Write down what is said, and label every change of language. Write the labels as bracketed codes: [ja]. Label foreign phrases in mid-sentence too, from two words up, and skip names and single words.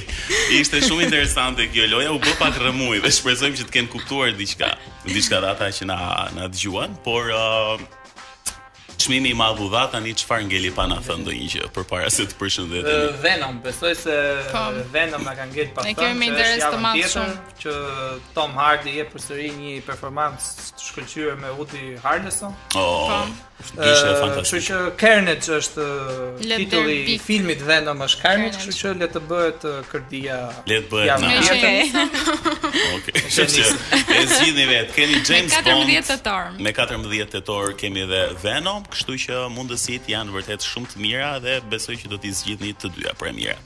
[sq] Ishte shumë interesante kjo loja, u bë pak rrëmuj dhe shpresojmë që të kenë kuptuar diçka dhe ata që na dëgjuan, por çmimi i madh u dha tani çfarë ngeli pa na thënë ndonjë gjë përpara se të përshëndetemi. Venom, besoj se Venom na ka ngel pa Ne thënë. kemi interes të madh shumë që Tom Hardy jep përsëri një performancë të shkëlqyer me Woody Harrelson. Ishte fantastik. Kështu që Carnage është [en] Let [sq] titulli [en] there be. [sq] i filmit Venom është Carnage, Carnage. kështu që le të bëhet kërdia. Le të bëhet javën na. tjetër. Okej. Kështu që e zgjidhni vetë. Keni James Me 14 Bond tetor. me 14 tetor, kemi edhe Venom, kështu që mundësitë janë vërtet shumë të mira dhe besoj që do t'i zgjidhni të dyja premierat.